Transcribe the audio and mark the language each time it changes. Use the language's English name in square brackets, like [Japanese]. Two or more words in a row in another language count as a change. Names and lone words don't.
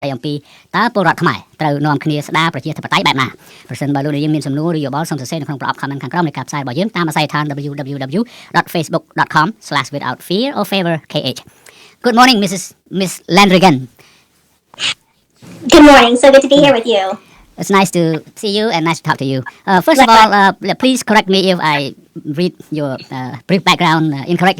[Khmer] អំពីតើពលរដ្ឋខ្មែរត្រូវនាំគ្នាស្ដារប្រជាធិបតេយ្យបែបណាប្រសិនបើលោកនាងមានសំណួរឬយោបល់សូមសរសេរនៅក្នុងប្រអប់ comment ខាងក្រោមនៃការផ្សាយរបស់យើងតាមអាស័យដ្ឋាន www.facebook.com/withoutfear or favor.kh [English] Good morning Miss Landrigan Good morning so good to be here with you It's nice to see you and nice to talk to you. First of all, please correct me if I read your brief background incorrectly.